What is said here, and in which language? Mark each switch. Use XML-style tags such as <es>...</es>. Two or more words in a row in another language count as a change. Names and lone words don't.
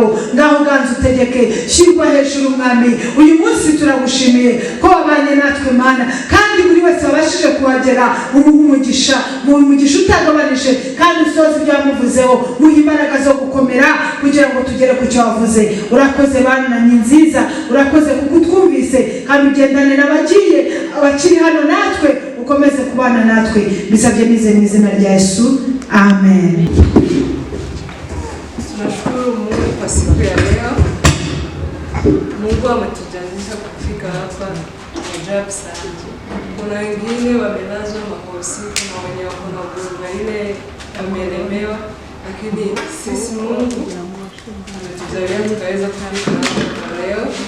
<rw>Ngaho ganza utegeke, shyirwa hejuru Mwami. Uyu munsi turagushimiye ko wabanye natwe Mana, kandi buri wese wabashije kuhagera umuha umugisha, mu umugisha utagabanije, kandi usohoze ibyo wamuvuzeho, muha imbaraga zo gukomera kugira ngo tugere ku cyo wavuze. Urakoze Bana ni nziza, urakoze kuko utwumvise, kandi ugendane n'abagiye abakiri hano natwe, ukomeze kubana natwe. Bisabye nize mu izina rya Yesu, amen.</rw> <sw>Tunashukuru Mungu kwa siku ya leo. Mungu ametujalia kufika hapa ajabu sana. Kuna wengine wamelazwa mahosi, kuna wenye wako na ugonjwa ile wamelemewa, lakini sisi Mungu ametujalia tukaweza kufika hapa leo.</sw>